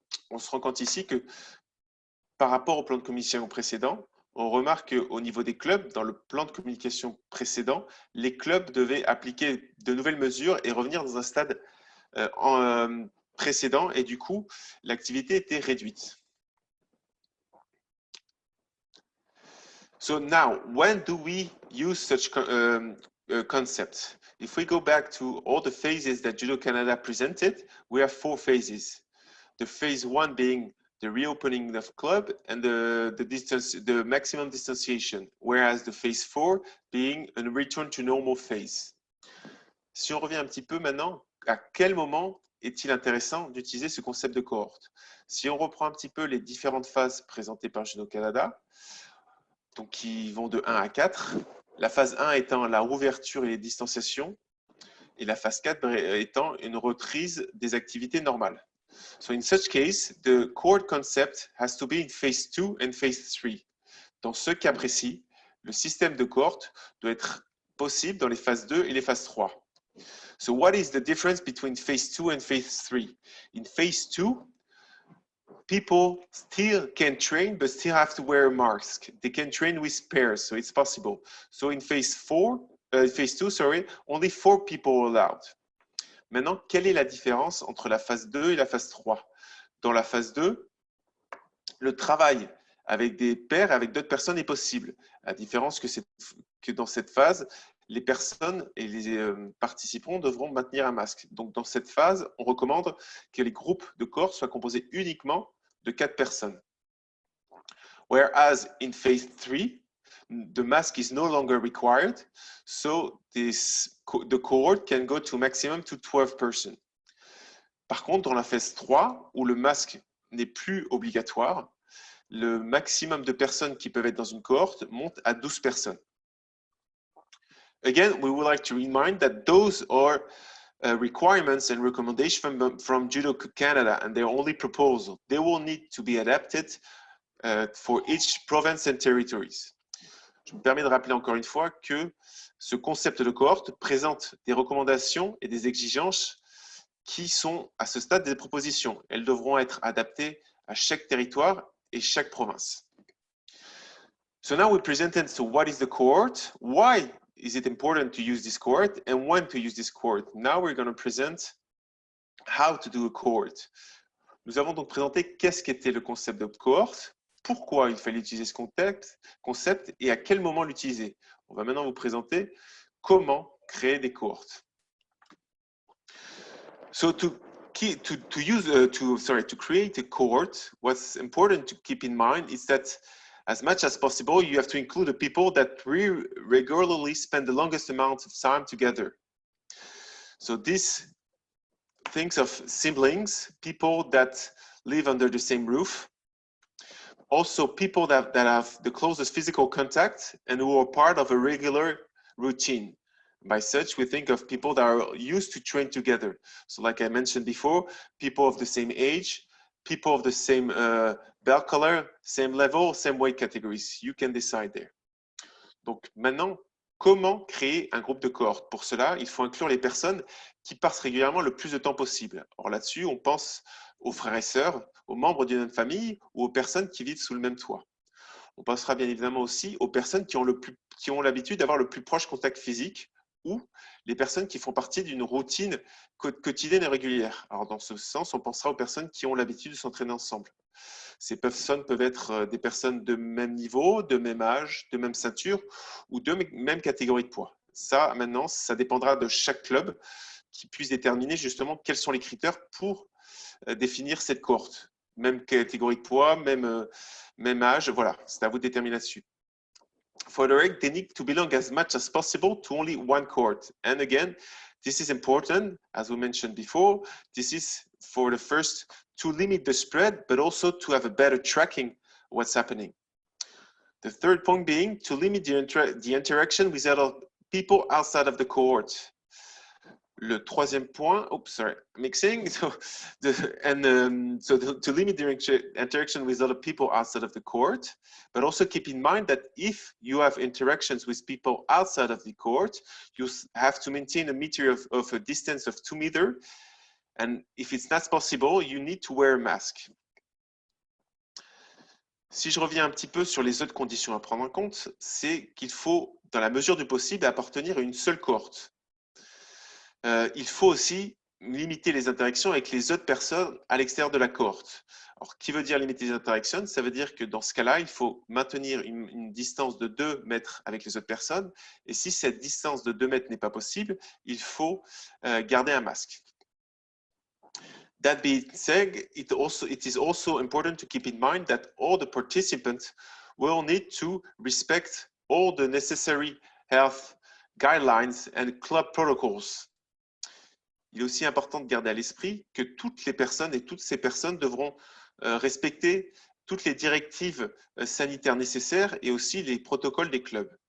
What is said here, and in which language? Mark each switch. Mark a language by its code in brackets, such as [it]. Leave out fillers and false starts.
[fr] On se rend compte ici que par rapport au plan de communication précédent, on remarque qu'au niveau des clubs, dans le plan de communication précédent, les clubs devaient appliquer de nouvelles mesures et revenir dans un stade précédent et du coup, l'activité était réduite. [en] So now, when do we use such concepts? If we go back to all the phases that Judo Canada presented, we have 4 phases. The phase 1 being the reopening of club and the maximum distanciation, whereas the phase 4 being a return to normal phase. [fr] Si on revient un petit peu maintenant, à quel moment est-il intéressant d'utiliser ce concept de cohorte? Si on reprend un petit peu les différentes phases présentées par Judo Canada, donc qui vont de 1 à 4, la phase 1 étant la rouverture et les distanciations, et la phase 4 étant une reprise des activités normales. [en] So in such case, the cohort concept has to be in phase 2 and phase 3. [fr] Dans ce cas précis, le système de cohorte doit être possible dans les phases 2 et les phases 3. [en] So what is the difference between phase 2 and phase 3? In phase 2, people still can train, but still have to wear a mask. They can train with pairs, so it's possible. So in phase 2, only 4 people are allowed. [fr] Maintenant, quelle est la différence entre la phase 2 et la phase 3? Dans la phase 2, le travail avec des pairs, avec d'autres personnes est possible. La différence que dans cette phase, les personnes et les participants devront maintenir un masque. Donc, dans cette phase, on recommande que les groupes de cohorte soient composés uniquement de 4 personnes. [en] Whereas in phase 3, the mask is no longer required, so the cohort can go to maximum to 12 persons. [fr] Par contre, dans la phase 3, où le masque n'est plus obligatoire, le maximum de personnes qui peuvent être dans une cohorte monte à 12 personnes. [en] Again, we would like to remind that those are requirements and recommendations from Judo Canada, and they're only proposal. They will need to be adapted for each province and territories. [fr] Je me permets de rappeler encore une fois que ce concept de cohorte présente des recommandations et des exigences qui sont à ce stade des propositions. Elles devront être adaptées à chaque territoire et chaque province. [en] So now we presented so what is the cohort, why is it important to use this cohort, and when to use this cohort. Now we're going to present how to do a cohort. [fr] Nous avons donc présenté qu'est-ce qu'était le concept de cohort, pourquoi il fallait utiliser ce concept et à quel moment l'utiliser. On va maintenant vous présenter comment créer des cohortes. [en] So to create a cohort, what's important to keep in mind is that as much as possible, you have to include the people that regularly spend the longest amount of time together. So this thinks of siblings, people that live under the same roof, also people that have the closest physical contact and who are part of a regular routine. By such, we think of people that are used to train together. So like I mentioned before, people of the same age, people of the same belt color, same level, same weight categories. You can decide there. [fr] Donc maintenant, comment créer un groupe de cohorte? Pour cela, il faut inclure les personnes qui passent régulièrement le plus de temps possible. Or là-dessus, on pense aux frères et sœurs, aux membres d'une même famille ou aux personnes qui vivent sous le même toit. On pensera bien évidemment aussi aux personnes qui ont l'habitude d'avoir le plus proche contact physique ou les personnes qui font partie d'une routine quotidienne et régulière. Alors dans ce sens, on pensera aux personnes qui ont l'habitude de s'entraîner ensemble. Ces personnes peuvent être des personnes de même niveau, de même âge, de même ceinture ou de même catégorie de poids. Ça, maintenant, ça dépendra de chaque club qui puisse déterminer justement quels sont les critères pour définir cette cohorte. Même catégorie de poids, même âge, voilà, c'est à vous de déterminer là-dessus. [en] For the reg, they need to belong as much as possible to only one cohort. And again, this is important, as we mentioned before. This is for the first to limit the spread, but also to have a better tracking of what's happening. The third point being to limit the interaction with other people outside of the cohort. [fr] Le troisième point, mixing. [en] So to limit the interaction with other people outside of the cohort, but also keep in mind that if you have interactions with people outside of the cohort, you have to maintain a meter of a distance of 2 meters. And if it's not possible, you need to wear a mask. [fr] Si je reviens un petit peu sur les autres conditions à prendre en compte, c'est qu'il faut, dans la mesure du possible, appartenir à une seule cohorte. Il faut aussi limiter les interactions avec les autres personnes à l'extérieur de la cohorte. Alors, qui veut dire limiter les interactions? Ça veut dire que dans ce cas-là, il faut maintenir une distance de 2 mètres avec les autres personnes. Et si cette distance de 2 mètres n'est pas possible, il faut garder un masque. [en] That being said, it is also important to keep in mind that all the participants will need to respect all the necessary health guidelines and club protocols. [fr] Il est aussi important de garder à l'esprit que toutes les personnes et toutes ces personnes devront respecter toutes les directives sanitaires nécessaires et aussi les protocoles des clubs.